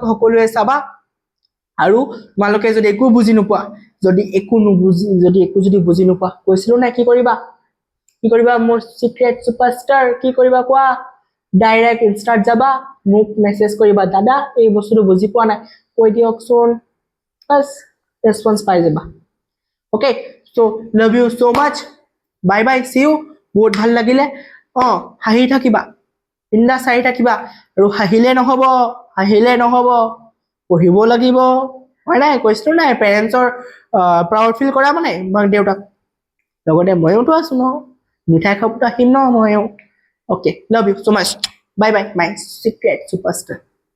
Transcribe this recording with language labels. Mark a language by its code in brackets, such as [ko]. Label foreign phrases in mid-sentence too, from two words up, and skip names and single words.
[as] সকলোৱে চাবা আৰু তোমালোকে যদি একো বুজি নোপোৱা যদি একো বুজি নোপোৱা কৈছিলো না কি কৰিবা মোৰ [en] secret superstar [as] কি কৰিবা কোৱা ডাইৰেক্ট ইনষ্টাত যাবা মোক মেসেজ কৰিবা দাদা এই বস্তুটো বুজি পোৱা নাই কৈ দিয়কচোন বাস ৰেসপন্স পাই যাবা [en] okay so love you so much bye bye see you [as] বহুত ভাল লাগিলে হাঁহি থাকিবা বিন্দাছ হাঁহি থাকিবা আৰু হাঁহিলে নহব পঢ়িব লাগিব হয় নাই কৈছিলো নাই পেৰেন্টছৰ [en] proud feel [as] কৰা মানে মাক দেউতাক লগতে ময়োতো আছো ন মিঠাই খাবতো আহিম ন ময়ো [en] okay love you so much bye bye my secret superstar